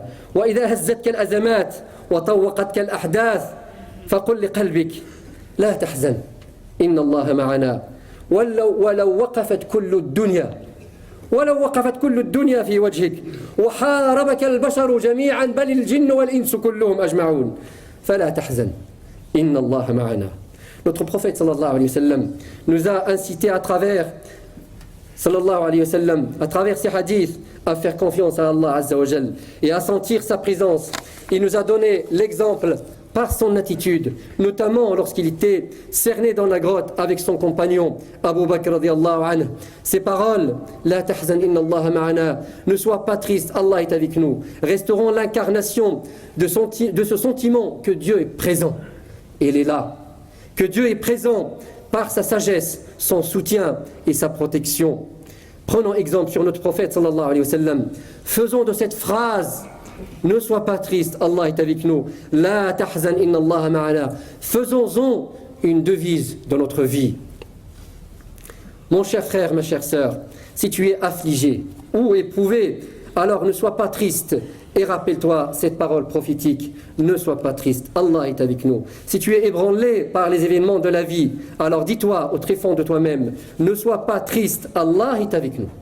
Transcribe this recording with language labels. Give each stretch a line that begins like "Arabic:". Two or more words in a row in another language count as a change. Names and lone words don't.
Arabic: وإذا هزتك الأزمات وطوقتك الأحداث فقل لقلبك لا تحزن إن الله معنا. ولو وقفت كل الدنيا في وجهك وحاربك البشر جميعا بل الجن والإنس كلهم أجمعون فلا تحزن إن الله معنا.
French: Notre prophète
Arabic: صلى الله عليه وسلم
French: nous a incité à travers
Arabic: صلى الله عليه وسلم,
French: à travers ces hadiths, à faire confiance à Allah
Arabic: عز وجل
French: et à sentir sa présence. Il nous a donné l'exemple par son attitude, notamment lorsqu'il était cerné dans la grotte avec son compagnon Abu Bakr
Arabic: رضي الله عنه.
French: Ces paroles,
Arabic: لا تحزن إن الله معنا,
French: ne sois pas triste, Allah est avec nous, resteront l'incarnation de ce sentiment que Dieu est présent. Et il est là, que Dieu est présent par sa sagesse, son soutien et sa protection. Prenons exemple sur notre prophète
Arabic: صلى الله عليه وسلم.
French: Faisons de cette phrase ne sois pas triste, Allah est avec nous.
Arabic: لا تحزن إن الله معنا.
French: Faisons-en une devise dans notre vie. Mon cher frère, ma chère sœur, si tu es affligé ou éprouvé, alors ne sois pas triste et rappelle-toi cette parole prophétique. Ne sois pas triste, Allah est avec nous. Si tu es ébranlé par les événements de la vie, alors dis-toi au tréfonds de toi-même, ne sois pas triste, Allah est avec nous.